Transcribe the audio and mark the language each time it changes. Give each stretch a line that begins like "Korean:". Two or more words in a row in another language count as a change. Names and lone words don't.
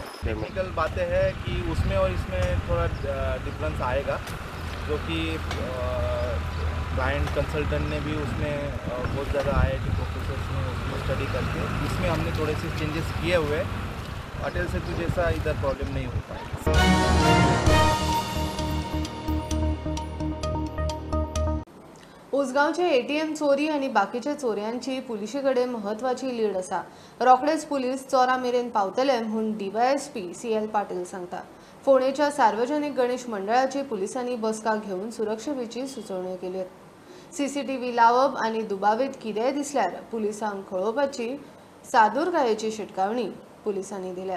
Hindi: टेक्निकल बातें हैं कि उसमें और इसमें थोड़ा डिफरेंस आएगा, जो कि
English: client consultant
Hindi: ने भी उसमें बहुत ज़्यादा IIT प्रोफेसर्स ने उसमें स्टडी करके इसमें हमने थोड़े से चेंजेस किए हुए। अटल सेतु जैसा इधर प्रॉब्लम नहीं हो पाएगा।
Konkani: उसगावचे ATM चोरी आणि बाकीच्या चोऱ्यांची पुलिशे कडेन महत्वाची लीड आसा। रोखडेच पुलीस चोरा मेरेन पावतले म्हणून DYSP CL पाटील सांगता। फोणेच्या सार्वजनिक गणेश मंडळाची पुलिसांनी बसका घेऊन सुरक्षेची सुचोवण्यो केल्यात। CCTV लावप आणि दुबावीत कितेंय दिसल्यार पुलिसांक कळोवपाची सादूरकायेची शिटकावणी पुलिसांनी दिल्या।